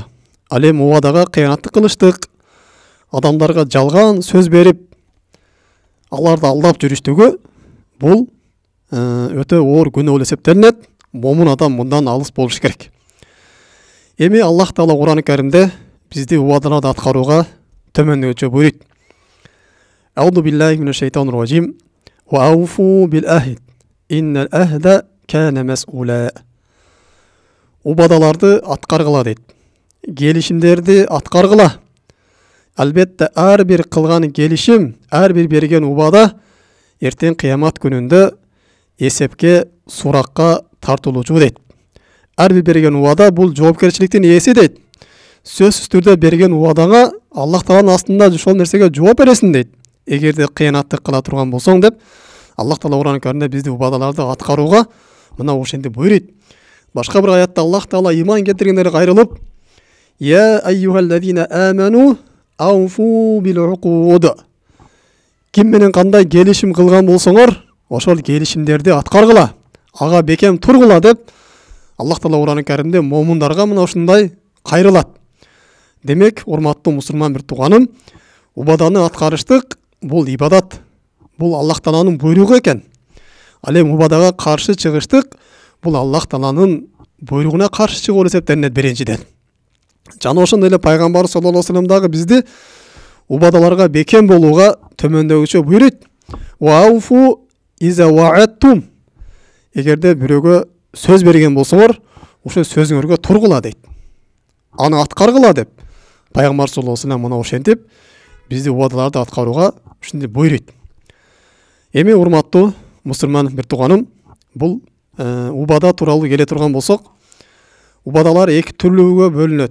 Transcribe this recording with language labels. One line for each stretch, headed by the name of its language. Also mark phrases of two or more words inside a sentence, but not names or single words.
Kyrgyz: Ал эми убадага кыянаттык кылыштык, адамдарга жалган сөз берип, аларды алдап жүрүштүгү бул өтө оор күнөө болуп эсептелинет. Момун адам мындан алыс болуш керек. Эми Аллах Таала Кур'ан-ы Каримде бизди убадаларды аткарууга төмөндөгүчө буйруйт.
Arabic: أعوذ بالله من الشيطان الرجيم. وأوفوا بالعهد. إن العهد كان مسؤولا.
Kyrgyz: Убадаларды аткаргыла дейт. Келишимдерди аткаргыла. Албетте ар бир кылган келишим, ар бир берген убада эртең кыямат күнүндө эсепке, суракка тартылуучу дейт. Ар бир берген убада бул жоопкерчиликтин ээси дейт. Сөзсүз түрдө берген убадаңа Аллах Тааланын астында ошол нерсеге жооп бересиң дейт. Эгерде кыянаттык кыла турган болсоң деп Аллах Таала Кур'ан-ы Каримде бизди убадаларды аткарууга мына ошентип буйруйт. Башка бир аятта Аллах Таала иман келтиргендерге кайрылып:
Arabic: "يا أيها الذين آمنوا أوفوا بالعقود."
Kyrgyz: Ким менен кандай келишим кылган болсоңор, ошол келишимдерди аткаргыла, ага бекем тургула деп Аллах Таала Кур'ан-ы Каримде момундарга мына ушундай кайрылат. Демек, урматтуу мусулман бир тууганым, убаданы аткарыштык бул ибадат. Бул Аллах Тааланын буйругу экен. Ал эми убадага каршы чыгыштык бул Аллах Тааланын буйругуна каршы чыгуу эсептелинет биринчиден. Жана ошондой эле пайгамбар
Arabic: صلى الله عليه وسلم
Kyrgyz: дагы бизди убадаларга бекем болууга төмөндөгүчө буйруйт.
Arabic: وأوفوا إذا وعدتم.
Kyrgyz: Эгерде бирөөгө сөз берген болсоңор, ошо сөзүңөргө тургула дейт. Аны аткаргыла деп пайгамбар
Arabic: صلى الله عليه وسلم
Kyrgyz: мына ошентип бизди убадаларды аткарууга ушундай буйруйт. Эми урматтуу мусулман бир тууганым, бул убада тууралуу келе турган болсок, убадалар эки түрлүүгө бөлүнөт.